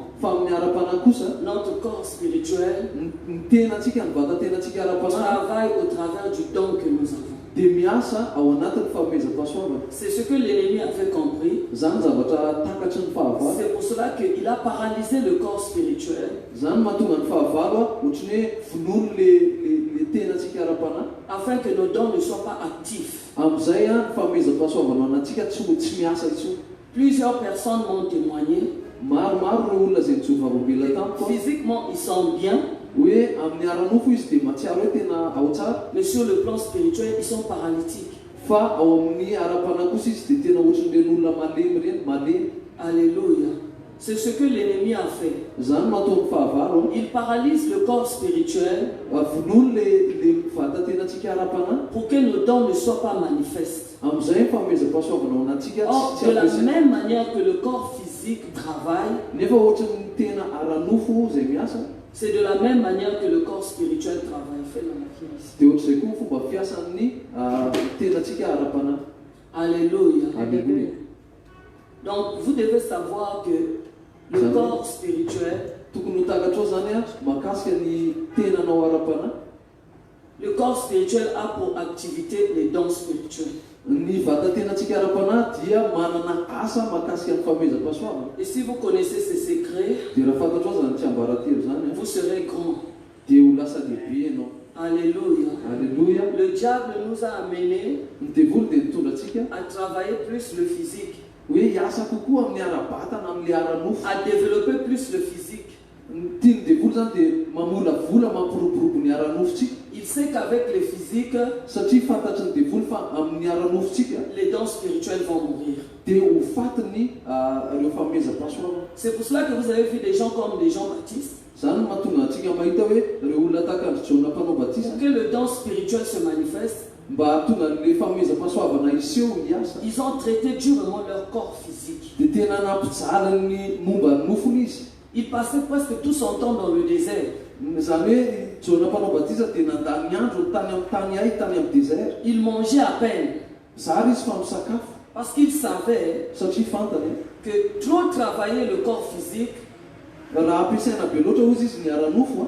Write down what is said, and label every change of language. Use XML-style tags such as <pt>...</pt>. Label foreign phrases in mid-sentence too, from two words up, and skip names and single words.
<mg>fa amin'ny ara-panahy kosa</mg> <fr>notre corps spirituel</fr> <mg>ny tenantsika, ny vatan-tenantsika ara-panahy</mg> <fr>travaille au travers du don que nous avons.</fr> <mg>dia miasa ao anatin'ny fanomezam-pahasoavana.</mg> <fr>C'est ce que l'ennemi avait compris.</fr> <mg>Zany zavatra takatry ny fahavalo.</mg> <fr>C'est pour cela qu'il a paralysé le corps spirituel</fr> <mg>Zany mahatonga ny fahavalo ohatry ny hoe vonono le tenantsika ara-panahy</mg> <fr>afin que nos dons ne soient pas actifs.</fr> <mg>amin'izay ny fanomezam-pahasoavana ao anatsika tsy miasa intsony.</mg> <fr>Plusieurs personnes m'ont témoigné.</fr> <mg>Maromaro ireo olona izay nijovarombela tamiko</mg> <fr>Physiquement, ils sont bien,</fr> <mg>hoe amin'ny ara-nofo izy dia mahatsiaro hoe tena ao tsara,</mg> <fr>mais sur le plan spirituel, ils sont paralytiques.</fr> <mg>fa ao amin'ny ara-panahy kosa izy dia tena ohatran'ireny olona malemy reny, malemy.</mg> <fr>Alléluia. C'est ce que l'ennemi a fait.</fr> <mg>Zany nataon'ny fahavalo</mg> <fr>Il paralyse le corps spirituel</fr> <mg>vonono le vatan-tenantsika ara-panahy</mg> <fr>pour que nos dons ne soient pas manifestes.</fr> <mg>amin'izay ny fanomezam-pahasoavana ao anatsika</mg> <fr>Or,</fr> <mg>tsy</mg> <fr>de la</fr> <mg>ampiasaina.</mg> <fr>même manière que le corps physique travaille,</fr> <mg>Nefa ohatran'ny tena ara-nofo izay miasa</mg> <fr>c'est de la même manière que le corps spirituel travaille. Fais la maquillage.</fr> <mg>dia ohatr'izay koa fomba fiasan'ny tenantsika ara-panahy. Alléluia. Alléluia.</mg> <fr>Donc, vous devez savoir que le Amen. corps spirituel,</fr> <mg>Tokony ho takatra ao zany mahakasika ny tenanao ara-panahy.</mg> <fr>le corps spirituel a pour activité les dons spirituels.</fr> <mg>Ny vatan-tenantsika ara-panahy dia manana asa mahakasika ny fanomezam-pahasoavana.</mg> <fr>Et si vous connaissez ces secrets,</fr> <mg>Dia raha fantatro ao zany tsy ambaratelo zany</mg> <fr>vous serez grand.</fr> <mg>dia ho lasa lehibe ianao. Alléluia. Alléluia.</mg> <fr>Le diable nous a amenés</fr> <mg>Ny devoly dia nitondra antsika</mg> <fr>à travailler plus le physique,</fr> <mg>hoe hiasa kokoa amin'ny ara-batana, amin'ny ara-nofo.</mg> <fr>à développer plus le physique.</fr> <mg>Ny tiany devoly zany dia mamolavola, mampiroborobo ny ara-nofotsika</mg> <fr>Il sait qu'avec le physique,</fr> <mg>satria fantatry ny devoly fa amin'ny ara-nofotsika</mg> <fr>les dons spirituels vont mourir.</fr> <mg>dia ho fatiny ireo fanomezam-pahasoavana.</mg> <fr>C'est pour cela que vous avez vu des gens comme des Jean-Baptiste.</fr> <mg>Zany no mahatonga antsika mahita hoe ireo olona tahakandry Jona mpanao batisa</mg> <fr>Pour que le don spirituel se manifeste,</fr> <mg>mba hahatonga le fanomezam-pahasoavana iseho hiasa</mg> <fr>ils ont traité durement leur corps physique.</fr> <mg>dia tena nampijaly ny momba ny nofony izy.</mg> <fr>Il passait presque tout son temps dans le désert.</fr> <mg>Zany hoe Jona mpanao batisa dia nandany andro tany amin'ny tany ahy, tany amin'ny désert.</mg> <fr>Il mangeait à peine</fr> <mg>Zary izy fa misakafo</mg> <fr>parce qu'il savait</fr> <mg>satria fantany</mg> <fr>que trop travailler le corps physique</fr> <mg>raha ampiasaina be loatra ozy izy ny ara-nofo</mg>